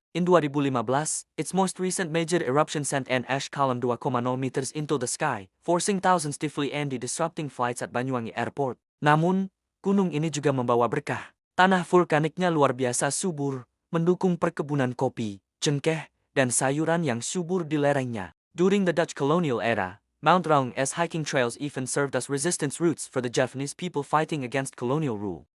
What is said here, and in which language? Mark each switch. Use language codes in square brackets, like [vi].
[en] In 2015, its most recent major eruption sent an ash column 2,0 meters into the sky, forcing thousands to flee and disrupting flights at Banyuwangi Airport. [id] Namun, gunung ini juga membawa berkah. Tanah vulkaniknya luar biasa subur, mendukung perkebunan kopi, cengkeh, dan sayuran yang subur di lerengnya. [en] During the Dutch colonial era, Mount Raung's hiking trails even served as resistance routes for the Javanese people fighting against colonial rule.